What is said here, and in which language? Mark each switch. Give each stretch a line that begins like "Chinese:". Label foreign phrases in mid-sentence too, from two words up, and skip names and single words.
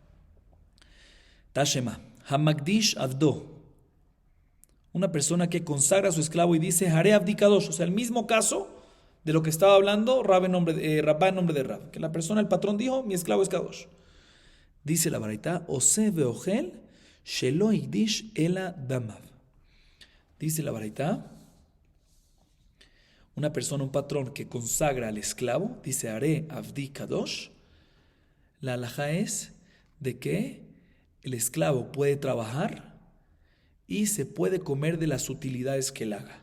Hebrew: תא שמע, המקדיש עבדו.
Spanish: Una persona que consagra a su esclavo y dice
Hebrew: הרי עבדי קדוש.
Spanish: O sea, el mismo caso de lo que estaba hablando Rabá en nombre de Rav. Que la persona, el patrón dijo, mi esclavo es Kadosh. Dice la baraita,
Hebrew: עושה ואוכל שלא הקדיש אלא דמיו.
Spanish: Dice la baraita, una persona, un patrón que consagra al esclavo, dice
Hebrew: הרי עבדי קדוש,
Spanish: la halajá es de que el esclavo puede trabajar y se puede comer de las utilidades que él haga.